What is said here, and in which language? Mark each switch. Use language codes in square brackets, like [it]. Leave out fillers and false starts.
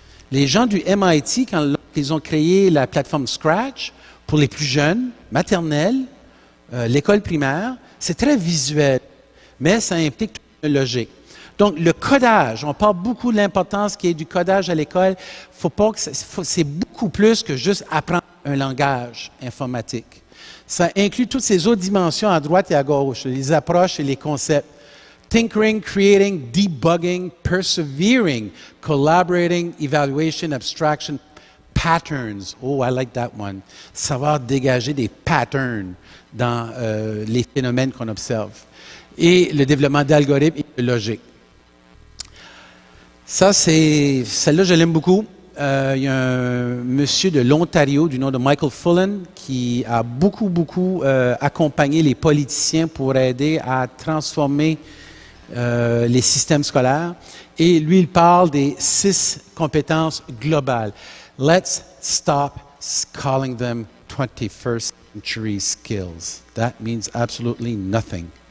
[fr] Les gens du MIT, quand ils ont créé la plateforme Scratch, pour les plus jeunes, maternelle, l'école primaire, c'est très visuel, mais ça implique toute une logique. Donc, le codage, on parle beaucoup de l'importance qu'il y ait du codage à l'école. C'est beaucoup plus que juste apprendre un langage informatique. Ça inclut toutes ces autres dimensions à droite et à gauche, les approches et les concepts. [en] Tinkering, creating, debugging, persevering, collaborating, evaluation, abstraction, patterns. Oh, I like that one. [fr] Savoir dégager des patterns dans les phénomènes qu'on observe. Et le développement d'algorithmes et de logique. Celle-là, je l'aime beaucoup. Il y a un monsieur de l'Ontario du nom de Michael Fullan qui a beaucoup accompagné les politiciens pour aider à transformer les systèmes scolaires. Et lui, il parle des 6 compétences globales. [en] Let's stop calling them 21st century skills. That means absolutely nothing.